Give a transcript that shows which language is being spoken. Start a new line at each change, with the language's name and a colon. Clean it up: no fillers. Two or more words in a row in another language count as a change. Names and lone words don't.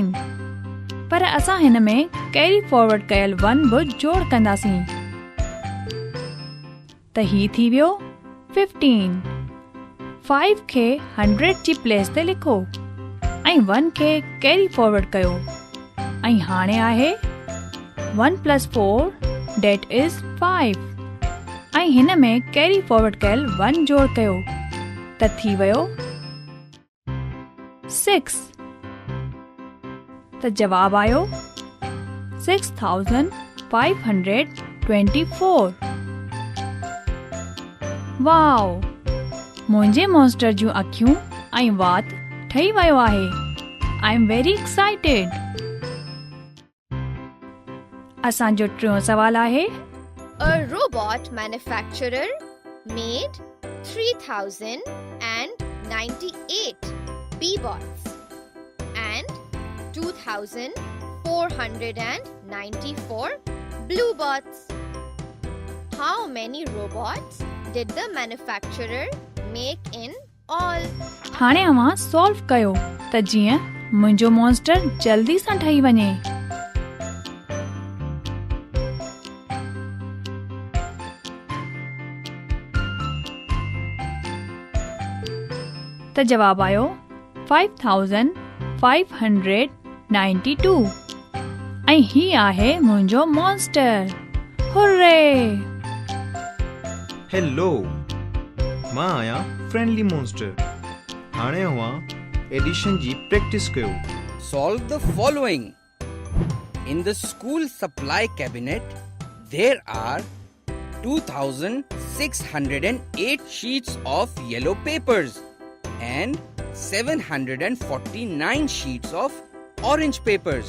Sindhi: पर असां हिन में
English: carry forward
Sindhi: कयल 1 बि जोड़ कंदासीं त ही थी वियो 15। 5 खे 100 जी प्लेस ते लिखो ऐं 1 खे
English: carry forward
Sindhi: कयो ऐं हाणे आहे 1 + 4
English: that is
Sindhi: 5 ऐं हिन में
English: carry forward
Sindhi: कयल 1 जोड़ कयो त थी वियो 6। त जवाब आयो 6524। वाओ, मुंहिंजे मॉन्स्टर जूं अखियूं ऐं वात ठही वियो आहे।
English: I am very excited.
Sindhi: असांजो टियों सवाल आहे,
English: A robot manufacturer made 3098 B-bots and 2494 blue bots. How many robots did the manufacturer make in all?
Sindhi: हाणे अव्हां सॉल्व कयो त जीअं मुंहिंजो मॉन्स्टर जल्दी सां ठही वञे। त जवाब आयो 5592 ऐं ही आहे मुंहिंजो मॉन्स्टर। हुर्रे! हेलो, मां आहियां
English: friendly monster.
Sindhi: हाणे अव्हां एडिशन जी प्रैक्टिस कयो।
English: Solve the following. In the school supply cabinet, there are 2608 sheets of yellow papers. and 749 sheets of orange papers.